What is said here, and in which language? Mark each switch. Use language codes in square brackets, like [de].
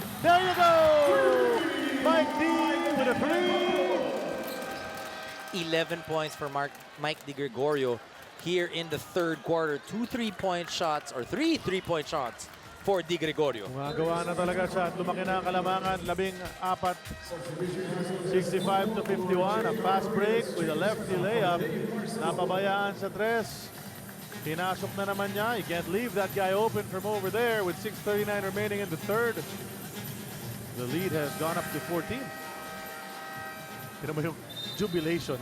[en] There you go! Mike D with a 3. 11 points for Mike Di Gregorio here in the third quarter. 2 3-point shots or 3 3-point shots for Di Gregorio. [tl] Gumagawa na talaga siya at lumaki na ang kalamangan. [en] 14, 65 to 51. A fast break with a lefty layup. [tl] Napabayaan sa tres. Pinasok na naman niya. [en] You can't leave that guy open from over there with 6:39 remaining in the third. The lead has gone up to 14. [tl] Tignan mo yung [en] jubilation.